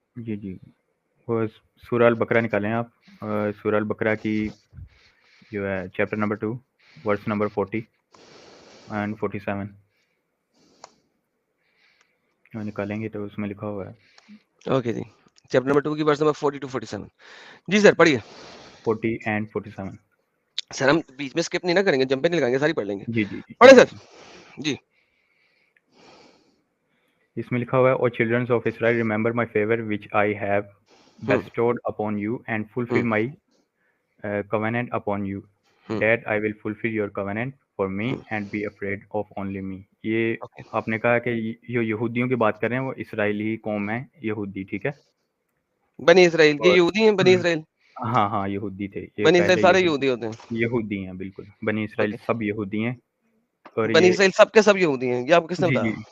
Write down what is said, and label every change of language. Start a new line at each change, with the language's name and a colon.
Urdu: جی وہ سورہ البقرہ نکالیں آپ. سورہ البقرہ کی جو ہے chapter number 2 verse number 40 and 47 نکالیں گے تو اس میں لکھا ہوا ہے. اوکے جی, چیپٹر نمبر 2 کی ورس نمبر 40 to 47. جی سر پڑھیے. 40 اینڈ 47. سر ہم بیچ میں اسکپ نہیں نہ کریں گے, جمپیں نہیں لگائیں گے, ساری پڑھ لیں گے. جی پڑھیں سر. جی اس میں لکھا ہوا ہے,
English: O childrens of Israel remember my favour which I have bestowed upon you and fulfill my covenant upon you, that I will fulfill your covenant for me and be afraid of only me.
Urdu: یہ آپ نے کہا کہ جو یہودیوں کی بات کر رہے ہیں وہ اسرائیلی قوم ہے, یہودی, ٹھیک ہے, بنی اسرائیل. یہ یہودی ہیں بنی اسرائیل؟ ہاں یہودی تھے یہ, بنی اسرائیل پہلے سارے یہودی ہوتے ہیں؟ یہودی ہیں بالکل, بنی اسرائیل سب یہودی ہیں. اور بنی اسرائیل سب کے سب یہودی ہیں, یہ آپ کو کس نے بتایا؟